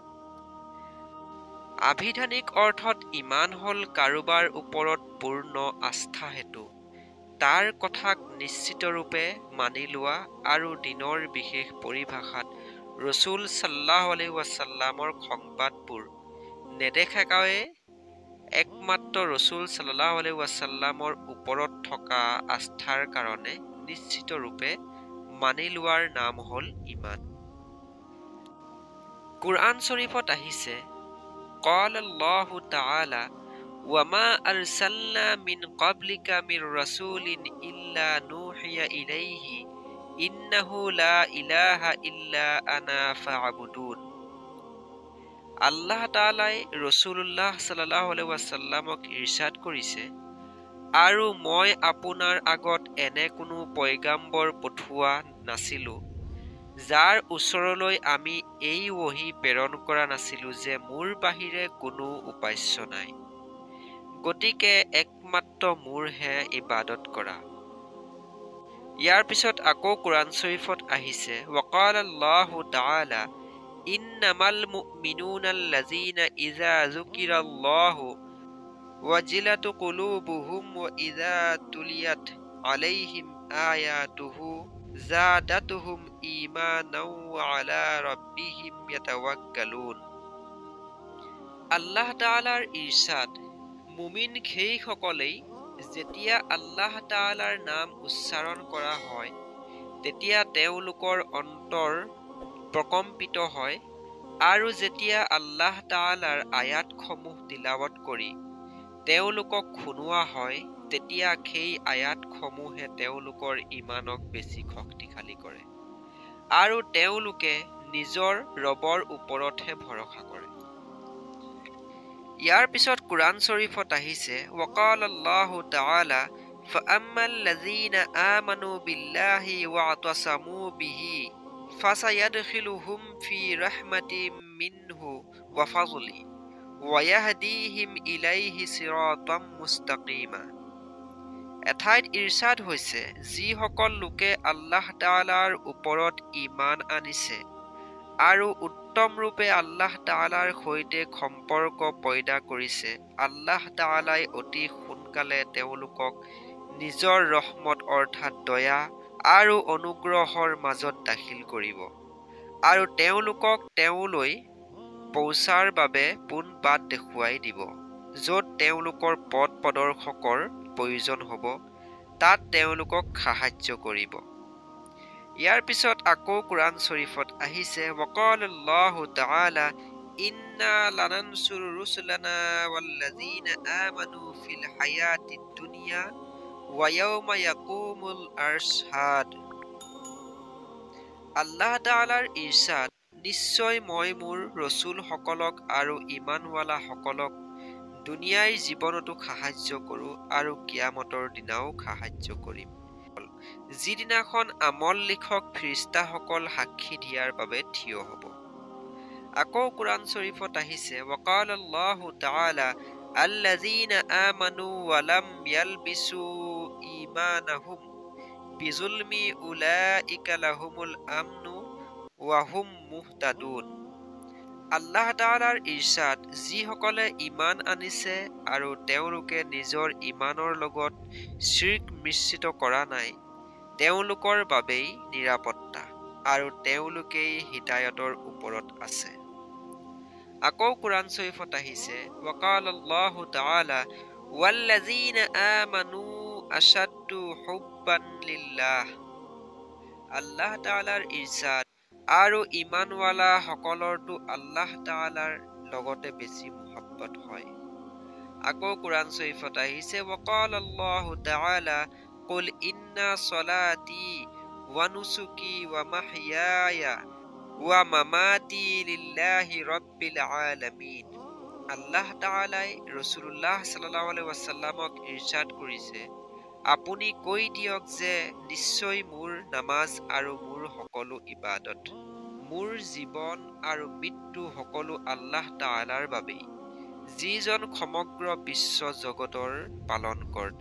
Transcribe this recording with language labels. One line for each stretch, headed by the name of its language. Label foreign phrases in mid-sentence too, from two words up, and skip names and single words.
Assamese: আভিধানিক অৰ্থত ইমান হ'ল কাৰোবাৰ ওপৰত পূৰ্ণ আস্থা হেতু, তাৰ কথাক নিশ্চিতৰূপে মানি লোৱা আৰু দিনৰ বিশেষ পৰিভাষাত ৰচুল
Arabic: صلى الله عليه وسلم
Assamese: সংবাদবোৰ নেদেখাকৈয়ে একমাত্ৰ ৰচুল
Arabic: صلى الله عليه وسلم
Assamese: ওপৰত থকা আস্থাৰ কাৰণে নিশ্চিত ৰূপে মানি লোৱাৰ নাম হ'ল ইমান। কুৰআন শৰীফত আহিছে,
Arabic: قال الله تعالى وما أرسلنا من قبلك من رسول إلا نوحي إليه إنه لا إله إلا أنا فاعبدون।
Assamese: আল্লাহ তাআলাই
Arabic: رسول الله صلى الله عليه وسلم
Assamese: ইৰশাদ কৰিছে, আৰু মই আপোনাৰ আগত এনে কোনো পয়গাম্বৰ পঠোৱা নাছিলো যাৰ ওচৰলৈ আমি এই ওহী প্ৰেৰণ কৰা নাছিলো যে মোৰ বাহিৰে কোনো উপাস্য নাই, গতিকে একমাত্ৰ মোৰহে ইবাদত কৰা। ইয়াৰ পিছত আকৌ কুৰআন শৰীফত আহিছে,
Arabic: وقال الله تعالى إنما المؤمنون الذين إذا ذكر الله وجلت قلوبهم وإذا تليت عليهم آياته زادتهم إيمانا وعلى ربهم يتوكلون।
Assamese: আল্লাহ তাআলাৰ ইৰশাদ, মুমিন সেইসকলেই যেতিয়া আল্লাহ তাআলাৰ নাম উচ্চাৰণ কৰা হয় তেতিয়া তেওঁলোকৰ অন্তৰ প্ৰকম্পিত হয়, আৰু যেতিয়া আল্লাহ তাআলাৰ আয়াতসমূহ তিলাৱত কৰি তেওঁলোকক শুনোৱা হয় তেতিয়া সেই আয়াতসমূহে তেওঁলোকৰ ইমানক বেছি শক্তিশালী কৰে আৰু তেওঁলোকে নিজৰ ৰবৰ ওপৰতহে ভৰসা কৰে। ইয়াৰ পিছত কুৰআন শৰীফত আহিছে,
Arabic: وقال الله تعالى فأما الذين آمنوا بالله واعتصموا به فسيدخلهم في رحمة منه وفضل ويهديهم إليه صراطا مستقيما।
Assamese: এঠাইত ইৰশাদ হৈছে, যিসকল লোকে আল্লাহ তাআলাৰ ওপৰত ঈমান আনিছে আৰু উত্তম ৰূপে আল্লাহ তাআলাৰ সৈতে সম্পৰ্ক পয়দা কৰিছে, আল্লাহ তাআলাই অতি সোনকালে তেওঁলোকক নিজৰ ৰহমত অৰ্থাৎ দয়া আৰু অনুগ্ৰহৰ মাজত দাখিল কৰিব আৰু তেওঁলোকক তেওঁলৈ পৌছাৰ বাবে পোন বাট দেখুৱাই দিব, য'ত তেওঁলোকৰ পথ প্ৰদৰ্শকৰ প্ৰয়োজন হ'ব তাত তেওঁলোকক সাহায্য কৰিব। ইয়াৰ পিছত আকৌ কুৰআন শৰীফত আহিছে,
Arabic: وقال الله تعالى إنا لننصر رسلنا والذين آمنوا في الحياة الدنيا ويوم يقوم الأشهاد।
Assamese: আল্লাহ তাআলাৰ ইৰশাদ, নিশ্চয় মই মোৰ ৰসুলসকলক আৰু ইমানৱালাসকলক দুনিয়াৰ জীৱনতো সাহায্য কৰোঁ আৰু কিয়ামতৰ দিনাও সাহায্য কৰিম, যিদিনাখন আমল লিখক ফিৰিস্তাসকল সাক্ষী দিয়াৰ বাবে থিয় হ'ব। আকৌ কুৰআন শৰীফত আহিছে,
Arabic: وقال الله تعالى الذين آمنوا ولم يلبسوا إيمانهم بظلم أولئك لهم الأمن وهم مهتدون।
Assamese: আল্লাহ তাআলাৰ ইৰশাদ, যিসকলে ঈমান আনিছে আৰু তেওঁলোকে নিজৰ ঈমানৰ লগত শিৰ্ক মিশ্ৰিত কৰা নাই তেওঁলোকৰ বাবেই নিৰাপত্তা আৰু তেওঁলোকেই হিদায়তৰ ওপৰত আছে। আকৌ কুৰআন শৰীফত আহিছে,
Arabic: وقال الله تعالى والذين آمنوا أشد حبا لله।
Assamese: আল্লাহ তাআলাৰ ইৰশাদ, আৰু ঈমানৱালা সকলৰতো আল্লাহ তাআলাৰ লগতে বেছি মুহাব্বত হয় আকৌ কোৰাণ শৰীফত আহিছে
Arabic: وقال الله تعالى قل إن صلاتي ونسكي ومحياي ومماتي لله رب العالمين.
Assamese: আল্লাহ তাআলাই
Arabic: رسول الله صلى الله عليه وسلم
Assamese: ইৰশাদ কৰিছে, আপুনি কৈ দিয়ক যে নিশ্চয় মোৰ নামাজ আৰু মোৰ সকলো ইবাদত, মোৰ জীৱন আৰু মৃত্যু সকলো আল্লাহ তাআলাৰ বাবেই, যিজন সমগ্ৰ বিশ্ব জগতৰ পালনকৰ্তা।